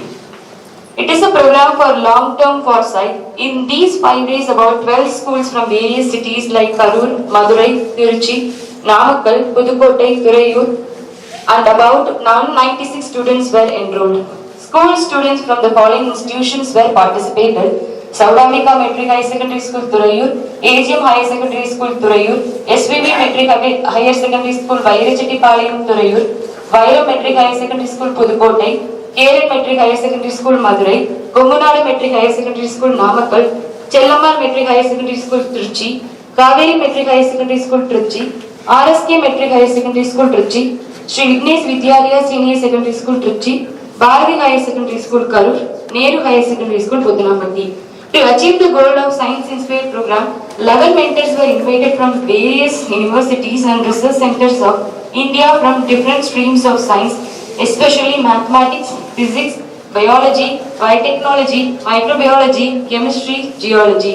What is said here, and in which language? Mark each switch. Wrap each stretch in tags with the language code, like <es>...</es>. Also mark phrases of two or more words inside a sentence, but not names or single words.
<en>It is a program for long-term foresight. In these 5 days, about 12 schools from various cities like Karur, Madurai, Tiruchi, Namakkal, Puthukottai, Thurayur, and about 996 students were enrolled. School students from the following institutions were participated: Saudamika Metric High Secondary School, Thurayur; AGM Higher Secondary School, Thurayur; SVB Metric Higher Secondary School, Vairachetipalayam, Thurayur; Vaira Metric Higher Secondary School, Puthukottai; Keran Metric Higher Secondary School, Madurai; Komunadu Metric Higher Secondary School, Namakkal; Chellamal Metric Higher Secondary School, Tiruchi; Kaveri Metric Higher Secondary School, Tiruchi; RSK Metric Higher Secondary School, Tiruchi; Sri Vignesh Vidyalaya Senior Secondary School, Tiruchi; Bharati Higher Secondary School, Karur; Nehru Higher Secondary School, Puthanampatti. To achieve the goal of Science Inspired program, 11 mentors were invited from various universities and research centers of India from different streams of science, especially mathematics, physics, biology, biotechnology, microbiology, chemistry, geology.</en>